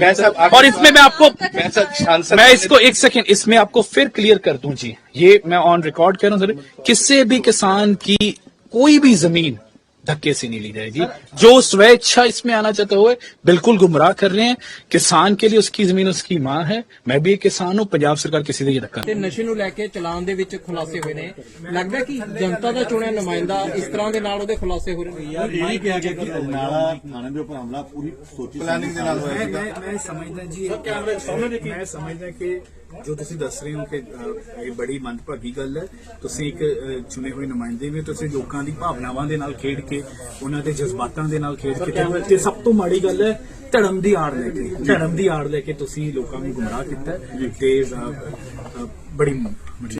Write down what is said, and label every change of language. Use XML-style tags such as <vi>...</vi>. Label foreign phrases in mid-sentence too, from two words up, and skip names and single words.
<hi>और इसमें मैं इसको एक सेकेंड इसमें आपको फिर क्लियर कर दूं जी, ये मैं</hi> <en>on record</en> <hi>कह रहा हूं, किसी भी किसान की कोई भी जमीन धक्के से नहीं ली जाएगी। जो स्वेच्छा इसमें आना चाहते हुए बिल्कुल गुमराह कर रहे हैं। किसान के लिए उसकी जमीन उसकी मां है। मैं भी एक किसान हूं, पंजाब सरकार किसी से ये धक्का</hi> <pa>ਤੇ ਨਸ਼ੇ ਨੂੰ ਲੈ ਕੇ ਚਲਾਨ ਦੇ ਵਿੱਚ ਖੁਲਾਸੇ ਹੋਏ ਨੇ, ਲੱਗਦਾ ਕਿ ਜਨਤਾ ਦਾ ਚੁਣਿਆ ਨੁਮਾਇੰਦਾ ਇਸ ਤਰ੍ਹਾਂ ਦੇ ਨਾਲ ਉਹਦੇ ਖੁਲਾਸੇ ਹੋ ਰਹੇ ਨੇ। ਇਹ ਕਿਹਾ ਗਿਆ ਕਿ ਨਾਲਾ ਥਾਣੇ ਦੇ ਉੱਪਰ ਹਮਲਾ ਪੂਰੀ ਸੋਚੀ ਪਲਾਨਿੰਗ ਦੇ ਨਾਲ ਹੋਇਆ। ਮੈਂ ਸਮਝਦਾ ਜੀ, ਮੈਂ ਸਮਝਦਾ ਕਿ ਜੋ ਤੁਸੀ ਦਸ ਰਹੇ ਹੋ ਕਿ ਇਹ ਬੜੀ ਮੰਦਭਾਗੀ ਗੱਲ ਹੈ। ਤੁਸੀਂ ਇੱਕ ਚੁਣੇ ਹੋਏ ਨੁਮਾਇੰਦੇ ਵੀ, ਤੁਸੀਂ ਲੋਕਾਂ ਦੀ ਭਾਵਨਾਵਾਂ ਦੇ ਨਾਲ ਖੇਡ ਕੇ, ਉਹਨਾਂ ਦੇ ਜਜ਼ਬਾਤਾਂ ਦੇ ਨਾਲ ਖੇਡ ਕੇ, ਤੇ ਸਭ ਤੋਂ ਮਾੜੀ ਗੱਲ ਹੈ ਧਰਮ ਦੀ ਆੜ ਲੈ ਕੇ ਤੁਸੀਂ ਲੋਕਾਂ ਨੂੰ ਗੁੰਮਰਾਹ ਕੀਤਾ, ਤੇ ਬੜੀ</pa>